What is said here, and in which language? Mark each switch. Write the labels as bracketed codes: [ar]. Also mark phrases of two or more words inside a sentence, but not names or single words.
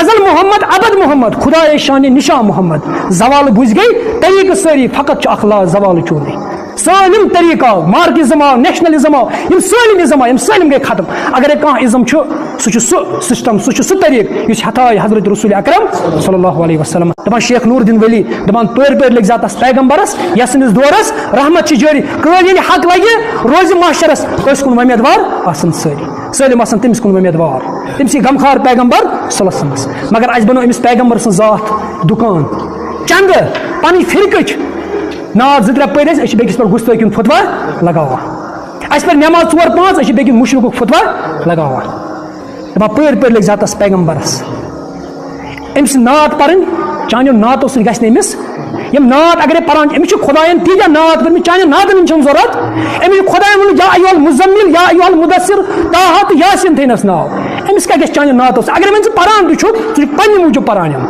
[ks] ازل محمد ابد محمد خدا شان نشان محمد زوال بج گئی طریقہ ساری فقط اخلاق زوال چونے سالم طریقہ مارکزم آو نیشنلزم آو یم سالم ازم آو یم سالم گئی ختم اگر کان ازم سہ سسٹم سہ طریقہ اس ہتائے حضرت رسول اکرم صلی [ar] اللہ علیہ وسلم [ks] دپان شیخ نور الدین ولی دپان پیر لگ ذاتس پیغمبرس یسنس دورس رحمت جاری کل یل حق لگہ روز معاشرس اس کن امیدوار آسن سالم آسن تمس کن امیدوار تمسی غمخار پیغمبر [ar] صلی اللہ علیہ وسلم [ks] مگر اس بنو امس پیغمبر سن ذات دکان چند پن فرقچ نار زٕ ترٛےٚ پٔرۍ أسۍ چھِ بیٚکِس پٮ۪ٹھ گُستٲخی ہُنٛد فتوا لگاوان اَسہِ پَرِ نٮ۪ماز 4-5 أسۍ چھِ بیٚکِس مُشرِکُک فتوا لگاوان دَپان پٔرۍ لٔگۍ ذاتس پیغمبرس أمۍ سٕنٛز نعت پَرٕنۍ چانیو نعتو سۭتۍ گژھِ نہٕ أمِس یم نعت اگرے پران أمِس چھُ خۄدایَن تیٖتیٛاہ نعت پٔرمٕتۍ چانٮ۪ن نعتن ہٕنٛز چھَنہٕ ضروٗرت أمِس چھُ خۄدایَن ووٚنمُت [ar] یا ایُہل مُزمِل یا ایُہل مُدثر [ks] طٰہا تہٕ یاسیٖن تھٲینَس ناو أمِس کیٛاہ گژھِ چانیو نعتو سۭتۍ اگر وۄنۍ ژٕ پران تہِ چھُکھ ژٕ چھُکھ پنٛنہِ موٗجوٗب پران